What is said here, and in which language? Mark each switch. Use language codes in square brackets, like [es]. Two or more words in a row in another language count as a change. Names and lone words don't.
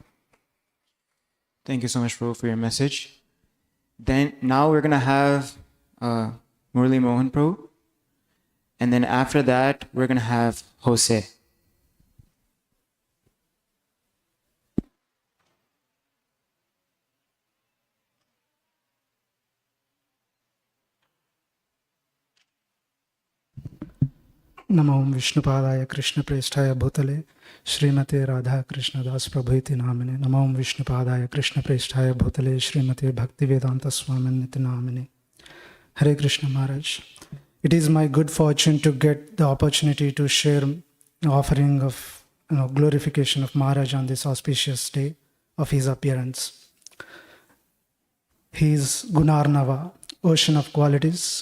[en] Thank you so much, Prabhu, for your message. Now we're going to have Murli Mohan Prabhu. And then after that, we're going to have Jose. [sa] नमो विष्णुपादाय कृष्णप्रेष्ठाय भूतले श्रीमते राधा कृष्ण दास प्रभु इति नामिने। नमो विष्णुपादाय कृष्णप्रेष्ठाय भूतले श्रीमते भक्तिवेदांत स्वामिने इति नामिने। [en] Hare Krishna Maharaj. It is my good fortune to get the opportunity to share an offering of glorification of Maharaj on this auspicious day of his appearance. He is Gunarnava, ocean of qualities.